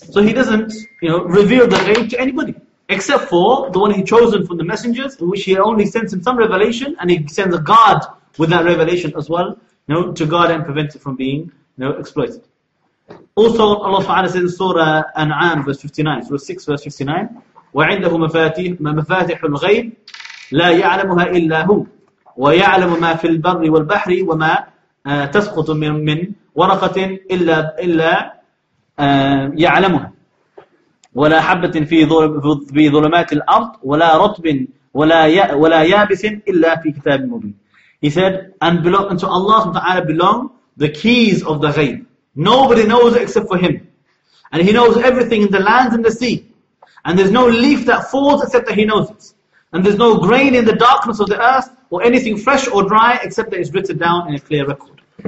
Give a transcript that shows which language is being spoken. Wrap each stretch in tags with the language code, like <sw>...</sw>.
<en>Okay. So He doesn't, you know, reveal the ghaib to anybody except for the one He chosen from the messengers, in which He only sends Him some revelation, and He sends a guard with that revelation as well, no, to guard and prevent it from being, no, exploited. Also, Allah Ta'ala says in Surah An'am, verse 59,</en> <ar>Surah 6, verse 59, وَعِنْدَهُ مَفَاتِحُ الْغَيْبِ لَا يَعْلَمُهَا إِلَّا هُوَ وَيَعْلَمُ مَا فِي الْبَرِّ وَالْبَحْرِ وَمَا تَسْقُطُ مِنْ وَرَقَةٍ إِلَّا يَعْلَمُهَا وَلَا حَبَّةٍ فِي ظُلُمَاتِ الْأَرْضِ وَلَا رَطْبٍ وَلَا يَابِسٍ إِلَّا فِي كِتَابٍ مُبِينٍ.</ar> <en>He said, and belong unto Allah subhanahu wa ta'ala belong the keys of the ghaib. Nobody knows it except for Him. And He knows everything in the lands and the sea. And there's no leaf that falls except that He knows it. And there's no grain in the darkness of the earth or anything fresh or dry except that it's written down in a clear record.</en>